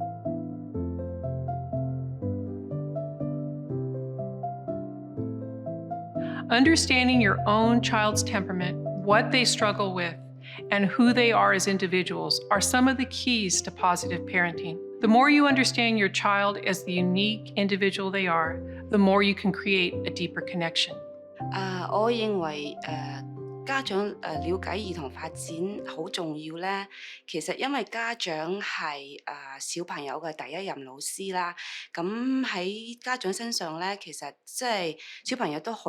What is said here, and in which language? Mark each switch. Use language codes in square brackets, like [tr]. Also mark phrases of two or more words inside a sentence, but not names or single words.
[en] Understanding your own child's temperament, what they struggle with, and who they are as individuals are some of the keys to positive parenting. The more you understand your child as the unique individual they are, the more you can create a deeper connection. [yue] 我認為家長了解兒童發展好重要咧。其實因為家長係小朋友嘅第一任老師啦，咁喺家長身上咧，其實即係小朋友都學